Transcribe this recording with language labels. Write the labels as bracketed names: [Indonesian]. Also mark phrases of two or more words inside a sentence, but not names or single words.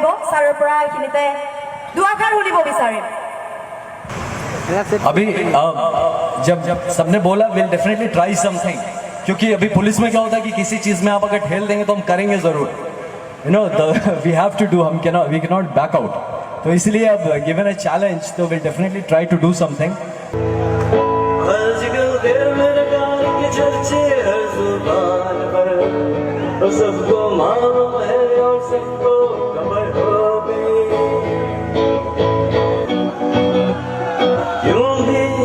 [Assamese] ছাৰৰ পৰা এইখিনিতে দুআষাৰ শুনিব বিচাৰিম। [Hindi] अभी जब सबने बोला [English] will definitely try something, [Hindi] क्योंकि अभी पुलिस में क्या होता है कि किसी चीज में आप अगर ठेल देंगे तो हम करेंगे जरूर, [English] you know we have to do, we can not back out. [Hindi] तो इसलिए अब [English] given a challenge [Hindi] तो [English] will definitely try to do something. [Hindi] सबको मालूम है और सबको खबर हो गई, क्यों भी